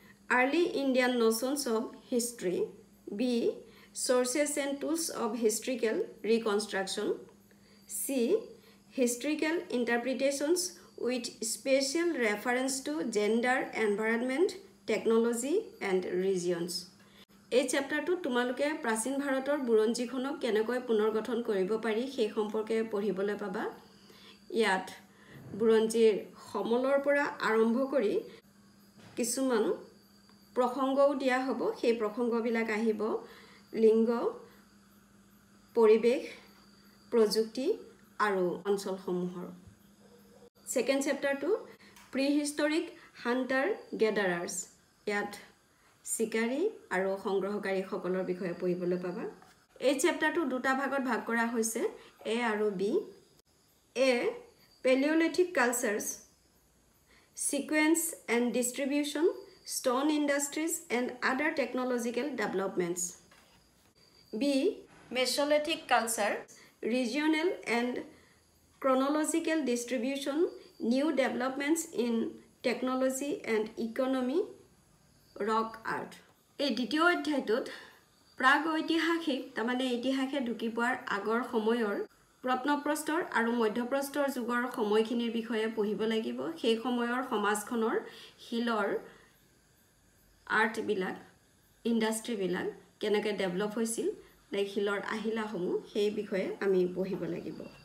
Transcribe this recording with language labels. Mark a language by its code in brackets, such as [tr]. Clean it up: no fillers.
[en] Early Indian notions of history. B. Sources and tools of historical reconstruction. C. Historical interpretations with special reference to gender, environment, technology and regions. [as] এই চেপ্টাৰটো তোমালোকে প্ৰাচীন ভাৰতৰ বুৰঞ্জীখনক কেনেকৈ পুনৰ গঠন কৰিব পাৰি সেই সম্পৰ্কে পঢ়িবলৈ পাবা। ইয়াত বুৰঞ্জীৰ সমলৰ পৰা আৰম্ভ কৰি কিছুমান প্ৰসংগও দিয়া হ'ব। সেই প্ৰসংগবিলাক আহিব লিংগ, পৰিৱেশ, প্ৰযুক্তি আৰু অঞ্চলসমূহৰ। [en] Second চেপ্টাৰটো prehistoric hunter gatherers. [as] ইয়াত চিকাৰী আৰু সংগ্ৰহকাৰীসকলৰ বিষয়ে পঢ়িবলৈ পাবা। এই চেপ্টাৰটো 2টা ভাগত ভাগ কৰা হৈছে, A আৰু B। A. [en] Paleolithic cultures, sequence and distribution, stone industries and other technological developments. B. Mesolithic culture, regional and chronological distribution, new developments in technology and economy, rock art. [as] এই দ্বিতীয় অধ্যায়টোত প্ৰাগ ঐতিহাসিক, তাৰমানে ইতিহাসে ঢুকি পোৱাৰ আগৰ সময়ৰ প্ৰত্নপ্ৰস্তৰ আৰু মধ্যপ্ৰস্তৰ যুগৰ সময়খিনিৰ বিষয়ে পঢ়িব লাগিব। সেই সময়ৰ সমাজখনৰ শিলৰ আৰ্টবিলাক, ইণ্ডাষ্ট্ৰীবিলাক কেনেকৈ ডেভেলপ হৈছিল, শিলৰ আহিলাসমূহ, সেই বিষয়ে আমি পঢ়িব লাগিব।